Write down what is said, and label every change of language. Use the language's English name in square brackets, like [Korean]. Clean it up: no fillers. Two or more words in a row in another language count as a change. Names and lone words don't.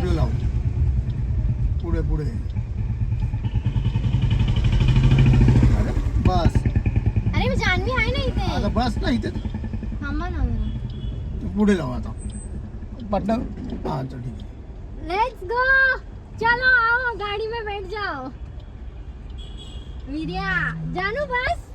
[Marathi] लेफ्ट लाव. पुढे पुढे. अरे बस. अरे जान्हवी आहे ना इथे आता बस ना इथे. थांबा ना तू पुढे लाव आता. पटना. हा चल ठीक आहे. [English] let's go [Hindi] चलो आओ गाड़ी में बैठ जाओ वीरिया जानू बस